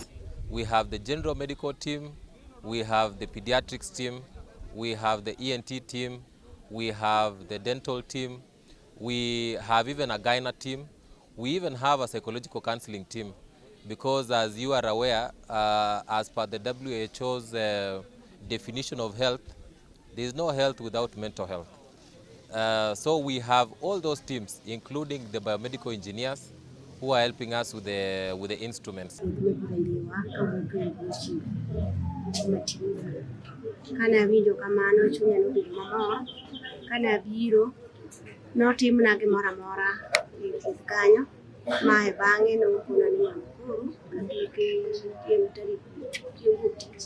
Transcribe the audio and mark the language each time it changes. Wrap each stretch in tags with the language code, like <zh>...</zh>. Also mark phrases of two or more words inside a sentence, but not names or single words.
<en>We have the general medical team, we have the pediatrics team, we have the ENT team, we have the dental team, we have even a gyna team, we even have a psychological counseling team, because as you are aware, as per the WHO's definition of health, there is no health without mental health. So we have all those teams, including the biomedical engineers, who are helping us with the instruments.</en> <luo>Kana winjo kamano chunya no bedo mamor, kana biro notimna gimoro amora e thieth kanyo, mae bang'e nokona ni Nakuru chieng' tarik chieng' tich.</luo>